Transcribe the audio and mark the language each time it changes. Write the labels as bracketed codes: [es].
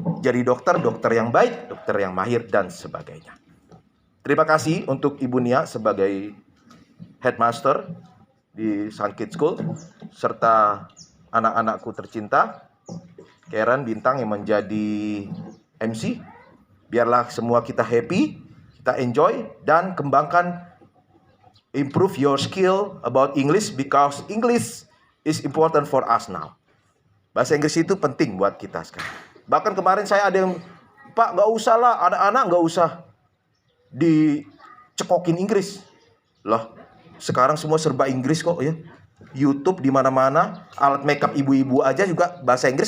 [id] Jadi dokter, dokter yang baik, dokter yang mahir, dan sebagainya. Terima kasih untuk Ibu Nia sebagai headmaster di Sun Kids School, serta anak-anakku tercinta, Karen Bintang yang menjadi MC. Biarlah semua kita happy, kita enjoy, dan kembangkan, [en] improve your skill about English, because English is important for us now. [id] Bahasa Inggris itu penting buat kita sekarang. Bahkan kemarin saya ada yang, Pak, nggak usah lah, anak-anak nggak usah dicekokin Inggris. Loh, sekarang semua serba Inggris kok ya. YouTube di mana-mana, alat makeup ibu-ibu aja juga bahasa Inggris.